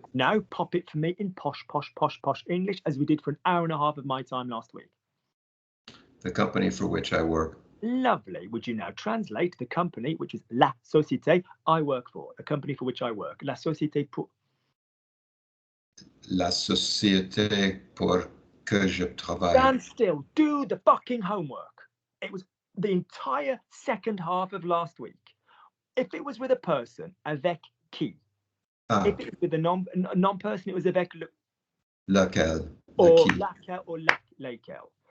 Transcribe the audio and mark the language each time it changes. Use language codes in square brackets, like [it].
[en] Now pop it for me in posh English, as we did for an hour and a half of my time last week. The company for which I work. Lovely. Would you now translate the company, which is la société I work for, the company for which I work, [fr] la société pour. La société pour que je travaille. [en] Stand still. Do the fucking homework. It was the entire second half of last week. If it was with a person, [fr] avec qui? [en] If it was with a non-person, it was [fr] avec le. Laquelle. [en] Or laquelle or laquelle.